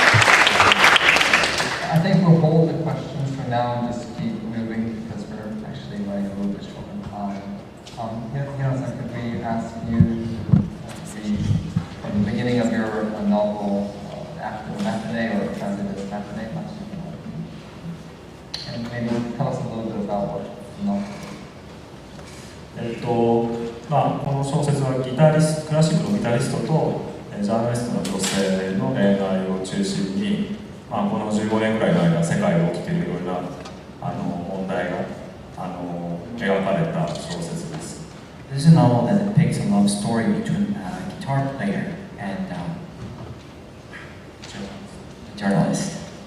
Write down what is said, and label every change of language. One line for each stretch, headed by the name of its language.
English: I think we'll hold the questions for now and just keep moving because we're actually running a little bit short on time. Hiro-san, could we ask you to read from the beginning of your novel after the matinee or translated as matinee, much you can and maybe tell us a little bit about what the novel is.
Japanese: この小説はクラシックのギタリストとジャーナリストの女性の恋愛を中心に、この15年ぐらいの間、世界で起きているいろいろな問題が描かれた小説です。
English: This is a novel that depicts a love story between a guitar player and a journalist.